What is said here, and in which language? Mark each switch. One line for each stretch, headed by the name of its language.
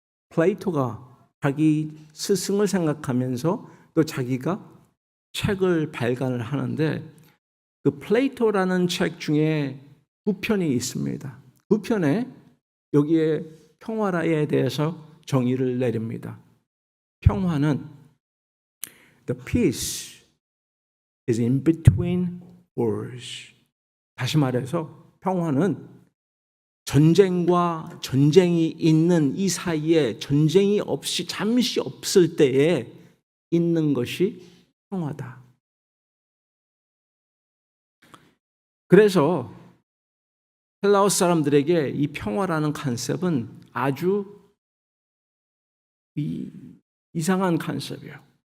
Korean: 플레이토가 자기 스승을 생각하면서 또 자기가 책을 발간을 하는데 그 플레이토라는 책 중에 두 편이 있습니다. 두 편에 여기에 평화라에 대해서 정의를 내립니다. 평화는
English: the peace is in between wars.
Korean: 다시 말해서 평화는 전쟁과 전쟁이 있는 이 사이에 전쟁이 없이 잠시 없을 때에 있는 것이 평화다. 그래서 헬라어 사람들에게 이 평화라는 컨셉은 아주 이상한 컨셉이에요.